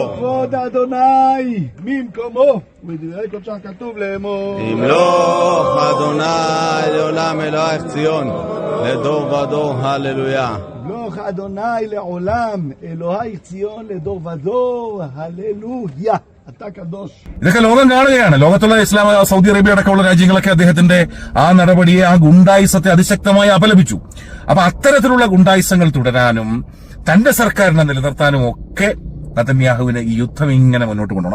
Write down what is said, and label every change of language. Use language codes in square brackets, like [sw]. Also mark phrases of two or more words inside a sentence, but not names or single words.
[he] כבוד אדוני ממקומו, ודברי קודשך כתוב לאמור. ימלוך אדוני לעולם אלוהיך ציון, לדור ודור, הללויה. ימלוך אדוני לעולם אלוהיך ציון, לדור ודור, הללויה. [ml] ഇതൊക്കെ ലോകം കാണുകയാണ്. ലോകത്തുള്ള ഇസ്ലാം, സൗദി അറേബ്യ അടക്കമുള്ള രാജ്യങ്ങളൊക്കെ അദ്ദേഹത്തിന്റെ ആ നടപടിയെ, ആ ഗുണ്ടായിസത്തെ അതിശക്തമായി അപലപിച്ചു. അപ്പൊ അത്തരത്തിലുള്ള ഗുണ്ടായിസങ്ങൾ തുടരാനും തന്റെ സർക്കാരിനെ നിലനിർത്താനും ഒക്കെ നെതന്യാഹുവിന് ഈ യുദ്ധം ഇങ്ങനെ മുന്നോട്ട് കൊണ്ടുപോകണം.